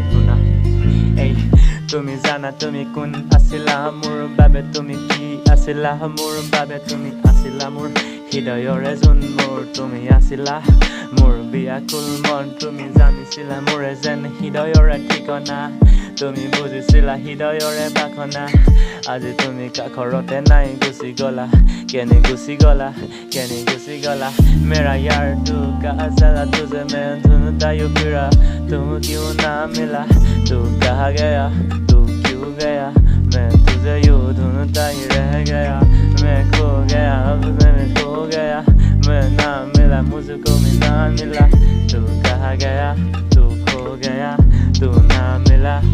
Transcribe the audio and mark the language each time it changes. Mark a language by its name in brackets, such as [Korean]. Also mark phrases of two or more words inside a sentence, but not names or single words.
[Assamese] শুনা তুমি জানা তুমি কোন আছিলা মোৰ বাবে তুমি কি আছিলা মোৰ বাবে তুমি আছিলা মোৰ হৃদয়ৰে যোন মোৰ তুমি আছিলা মোৰ বিয়াকুল মন তুমি জানিছিলা মোৰে যেন হৃদয়ৰে ঠিকনা তুমি বুজিছিলা হৃদয়ৰে বাখনা আজি তুমি কাষৰতে নাই গুচি গলা কেনে গুচি গলা [Hindi] मेरा यार तू कहाँ चला तुझे मैं ढूंढता यूं फिरा तू क्यों ना मिला तू कहाँ गया तू क्यों गया मैं तुझे यूं ढूंढता ही रह गया मैं खो गया अब मैं खो गया मैं ना मिला मुझको भी ना मिला तू कहाँ गया तू खो गया तू ना मिला